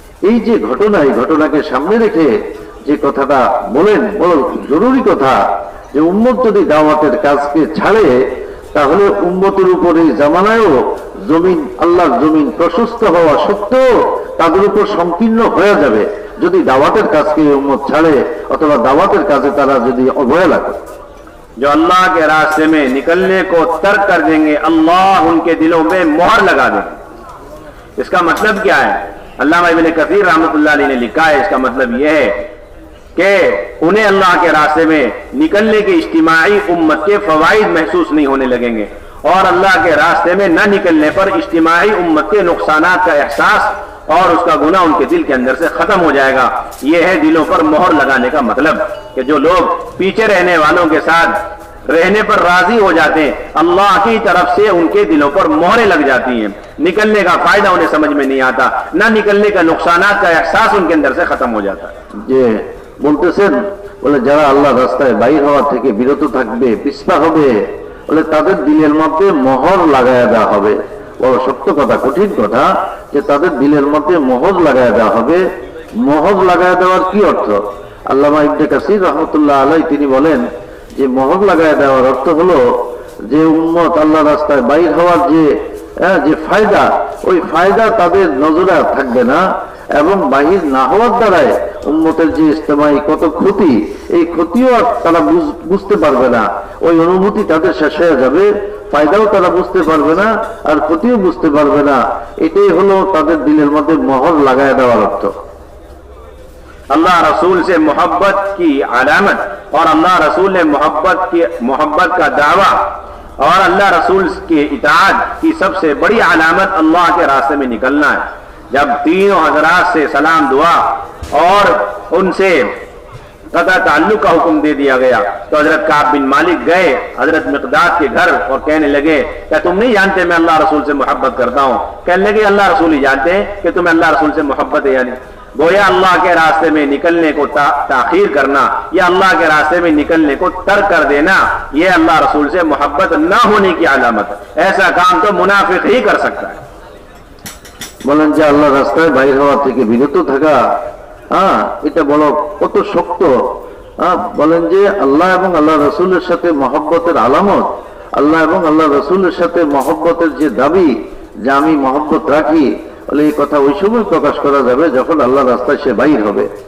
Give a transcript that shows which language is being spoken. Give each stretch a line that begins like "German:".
Bangla: এই যে ঘটনা, এই ঘটনাকে সামনে রেখে যে কথাটা বলেন, বড় জরুরি কথা, যে উম্মত যদি দাওয়াতের কাজকে ছাড়ে তাহলে উম্মতের উপরে জামানায়ও জমিন, আল্লাহর জমিন প্রশস্ত হওয়া সত্ত্বেও তাদের উপর সংকীর্ণ হয়ে যাবে যদি দাওয়াতের কাজকে উম্মত ছাড়ে অথবা দাওয়াতের কাজে তারা যদি অবহেলা করে।
Hindi: जो अल्लाह के रास्ते में निकलने को तर्क कर देंगे, अल्लाह उनके दिलों में मोहर लगा देंगे। इसका मतलब क्या है? अल्लामा इब्न कसीर रहमतुल्लाह अलैह ने लिखा है, इसका मतलब यह है कि उन्हें अल्लाह के रास्ते में निकलने की इज्तिमाई उम्मत के फवाइद महसूस नहीं होने लगेंगे, और अल्लाह के रास्ते में न निकलने पर इज्तिमाई उम्मत के नुकसानात का एहसास और उसका गुनाह उनके दिल के अंदर से खत्म हो जाएगा। यह है दिलों पर मोहर लगाने का मतलब, कि जो लोग पीछे रहने वालों के साथ रहने पर राजी हो जाते हैं, अल्लाह की तरफ से उनके दिलों पर मोहरें लग जाती हैं, निकलने का फायदा उन्हें समझ में नहीं आता, न निकलने का नुकसानात का एहसास उनके अंदर से खत्म हो जाता है।
Bangla: যে বলতেছেন, বলে যারা আল্লাহ রাস্তায় বাইর হওয়া থেকে বিরত থাকবে, পিছপা হবে, বলে তাদের দিলের মধ্যে মোহর লাগায় দেওয়া হবে। বড় শক্ত কথা, কঠিন কথা, যে তাদের দিলের মধ্যে মোহর লাগায় দেওয়া হবে। মোহর লাগায় দেওয়ার কি অর্থ? আল্লামা ইবনে কাসির রাহমাতুল্লাহ আলাইহি তিনি বলেন যে মোহর লাগায় দেওয়ার অর্থ হলো যে উম্মত আল্লাহ রাস্তায় বাইর হওয়ার যে ফায়দা, ওই ফায়দা তাদের নজরে থাকবে না, এবং বাহির না হওয়ার দ্বারায় উম্মতের যে ইজতেমাই কত ক্ষতি, এই ক্ষতিও আর তারা বুঝতে পারবে না। ওই অনুভূতি তাদের শেষ হয়ে যাবে, ফায়দাও তারা বুঝতে পারবে না, আর ক্ষতিও বুঝতে পারবে না। এটাই হলো তাদের দিলের মধ্যে মোহর লাগায় দেওয়ার অর্থ।
Hindi: अल्लाह रसूल से मोहब्बत की अलामत और अल्लाह रसूल ने मोहब्बत का दावा और अल्लाह रसूल के इताअत की सबसे बड़ी अलामत अल्लाह के रास्ते में निकलना है। जब तीनों हजरात से सलाम दुआ और उनसे कदा ताल्लुक का हुक्म दे दिया गया, तो हजरत काब बिन मालिक गए हजरत मिक़दाद के घर और कहने लगे, क्या तुम नहीं जानते मैं अल्लाह रसूल से मोहब्बत करता हूँ? कहने लगे अल्लाह रसूल ही जानते हैं कि तुम्हें अल्लाह रसूल से मोहब्बत है। यानी गोया अल्लाह के रास्ते में निकलने को ताखीर करना या अल्लाह के रास्ते में निकलने को तर्क कर देना, यह अल्लाह रसूल से मोहब्बत न होने की अलामत है। ऐसा काम तो मुनाफिक ही कर सकता है।
Bangla: বলেন যে আল্লাহ রাস্তায় বাইর হওয়া থেকে বিরত থাকা, এটা বড় কত শক্ত। বলেন যে আল্লাহ এবং আল্লাহ রসুলের সাথে মহব্বতের আলামত, আল্লাহ এবং আল্লাহ রসুলের সাথে মহব্বতের যে দাবি যে আমি মহব্বত রাখি, বলে এই কথা ওই সময় প্রকাশ করা যাবে যখন আল্লাহ রাস্তায় সে বাইর হবে।